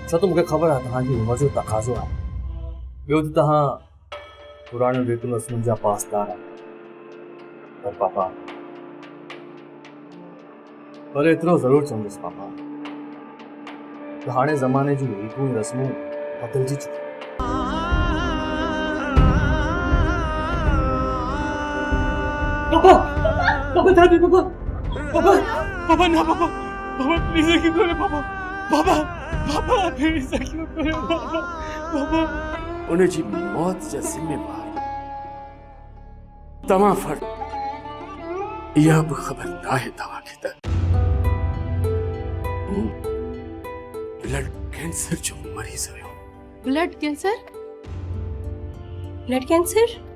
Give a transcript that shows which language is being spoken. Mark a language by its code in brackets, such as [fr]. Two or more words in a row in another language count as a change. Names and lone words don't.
[sd] छो त मूंखे ख़बर आहे तव्हांजी उमिरि जो तक़ाज़ो आहे। ॿियो त तव्हां पुराणे रीतियुनि रस्मुनि जा पासदार आहियो। पर पापा, पर एतिरो ज़रूरु चवंदुसि पापा त हाणे ज़माने जूं रीतियूं रस्मूं बदिलजी चुकियूं। पापा पापा दादी पापा पापा पापा ना पापा पापा प्लीज [hi] क्यों करे [sd] पापा पापा पापा प्लीज [hi] क्यों करे [sd] पापा पापा उनजी मौत जा ज़िम्मेवार तव्हां फ़र्द। इहा बि ख़बर न आहे तव्हांखे त [en] blood cancer [sd] जो मरीज़ हुयो। [en] blood cancer? blood cancer?